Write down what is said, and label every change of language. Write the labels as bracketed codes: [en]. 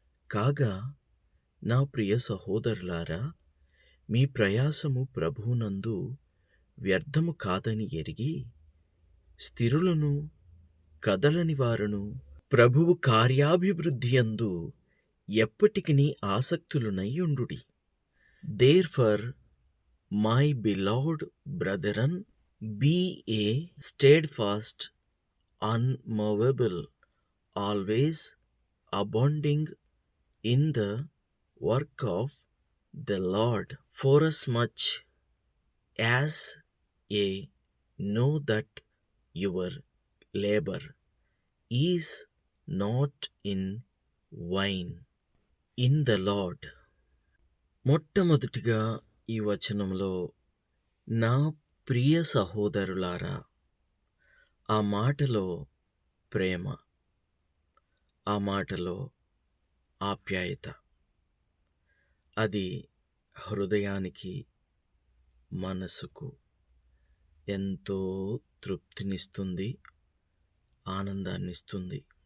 [te] కాగా నా ప్రియ సహోదరులారా, మీ ప్రయాసము ప్రభువునందు వ్యర్థము కాదని ఎరిగి, స్థిరులను కదలని వారును ప్రభువు కార్యాభివృద్ధియందు ఎప్పటికినీ ఆసక్తులనై ఉండుడి. [en] Therefore, my beloved brethren, be ye steadfast, unmovable, always abounding in the work of the Lord, forasmuch as ye know that your labor is not in vain in the Lord. [te] మొట్టమొదటిగా ఈ వచనంలో నా ప్రియ సహోదరులారా, ఆ మాటలో ప్రేమ, ఆ మాటలో ఆప్యాయత, అది హృదయానికి, మనసుకు ఎంతో తృప్తినిస్తుంది, ఆనందాన్నిస్తుంది.